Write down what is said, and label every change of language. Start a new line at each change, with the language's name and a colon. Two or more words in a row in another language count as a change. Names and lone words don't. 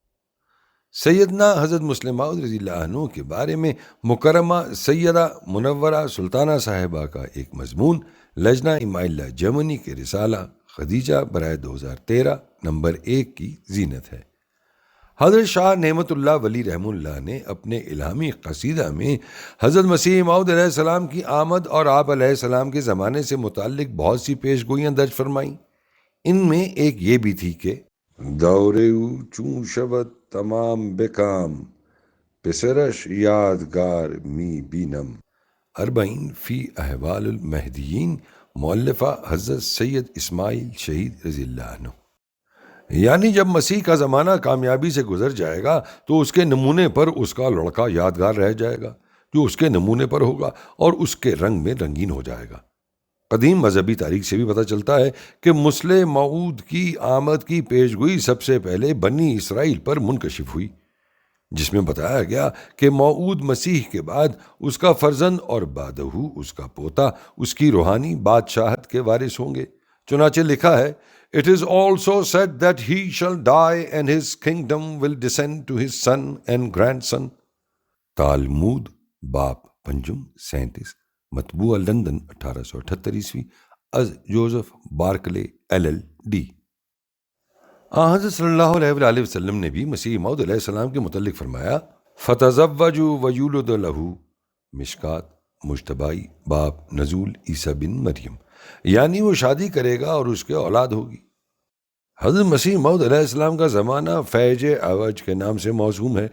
Urdu: سیدنا حضرت مسلم موعود رضی اللہ عنہ کے بارے میں مکرمہ سیدہ منورہ سلطانہ صاحبہ کا ایک مضمون لجنہ امائلہ جرمنی کے رسالہ خدیجہ برائے 2013 نمبر 1 کی زینت ہے۔ حضرت شاہ نعمت اللہ ولی رحمہ اللہ نے اپنے الہامی قصیدہ میں حضرت مسیح موعود علیہ السلام کی آمد اور آپ علیہ السلام کے زمانے سے متعلق بہت سی پیش گوئیاں درج فرمائیں۔ ان میں ایک یہ بھی تھی کہ
Persian: دورے چون شبت تمام بکام پسرش یادگار می بینم،
Urdu: 40 فی احوال المہدیین، مؤلفہ حضرت سید اسماعیل شہید رضی اللہ عنہ۔ یعنی جب مسیح کا زمانہ کامیابی سے گزر جائے گا تو اس کے نمونے پر اس کا لڑکا یادگار رہ جائے گا جو اس کے نمونے پر ہوگا اور اس کے رنگ میں رنگین ہو جائے گا۔ قدیم مذہبی تاریخ سے بھی پتہ چلتا ہے کہ مسلح موعود کی آمد کی پیشگوئی سب سے پہلے بنی اسرائیل پر منکشف ہوئی، جس میں بتایا گیا کہ موعود مسیح کے بعد اس کا فرزند اور بعدہ اس کا پوتا اس کی روحانی بادشاہت کے وارث ہوں گے۔ چنانچہ لکھا ہے
English: It is also said that he shall die and his kingdom will descend to his son and grandson۔
Urdu: تالمود باب پنجم 37، مطبوعہ لندن 1878 از جوزف بارکلے LLD۔ حضرت صلی اللہ علیہ وآلہ وسلم نے بھی مسیح موعود علیہ السلام کے متعلق فرمایا
Arabic: فَتَزَوَّجُوا وَيُولَدَ لَهُ،
Urdu: مشکات مجتبائی باب نزول عیسیٰ بن مریم، یعنی وہ شادی کرے گا اور اس کے اولاد ہوگی۔ حضرت مسیح موعود علیہ السلام کا زمانہ فیض عوج کے نام سے موسوم ہے۔